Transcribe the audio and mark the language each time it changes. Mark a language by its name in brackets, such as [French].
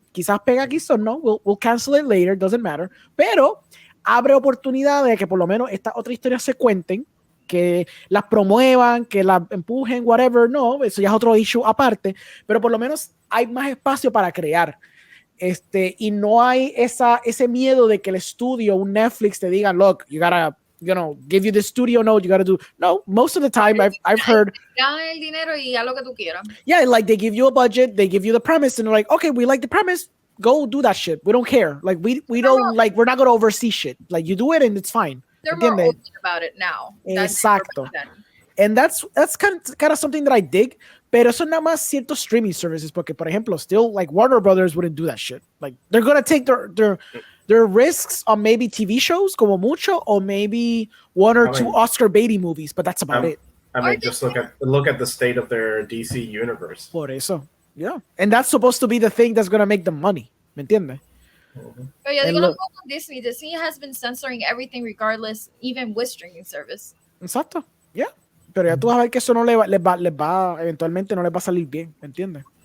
[Spanish] Quizás pega, quizás no, [English] we'll cancel it later, doesn't matter, [Spanish] pero abre oportunidad de que por lo menos estas otras historias se cuenten, que las promuevan, que las empujen, whatever, no, eso ya es otro issue aparte, pero por lo menos hay más espacio para crear. Y no hay ese miedo de que el estudio, un Netflix te diga, [English] look, you gotta, give you the studio note, you gotta do, no, most of the time I've heard, [Spanish] dan el dinero y haz lo que tú quieras. [English] yeah, like they give you a budget, they give you the premise, and they're like, okay, we like the premise, go do that shit, we don't care, like we don't, like we're not gonna oversee shit, like you do it and it's fine. They're more open about it now. Exacto. And that's kind of something that I dig, [Spanish] pero eso nada más ciertos streaming services, porque por ejemplo, [English] still like Warner Brothers wouldn't do that shit. Like they're gonna take their risks on maybe TV shows, [Spanish] como mucho, [English] or maybe one or two Oscar baity movies, but that's about it. I mean, just look at the state of their DC universe. [Spanish] Por eso, [English] yeah, and that's supposed to be the thing that's gonna make them money. [Spanish] ¿Me entiendes? Pero yo digo lo mismo con Disney. [English] Disney has been censoring everything regardless, even with streaming service. Exacto, yeah. [Spanish] Pero ya tú vas a ver que eso no les va, eventualmente no les va a salir bien, ¿me entiendes?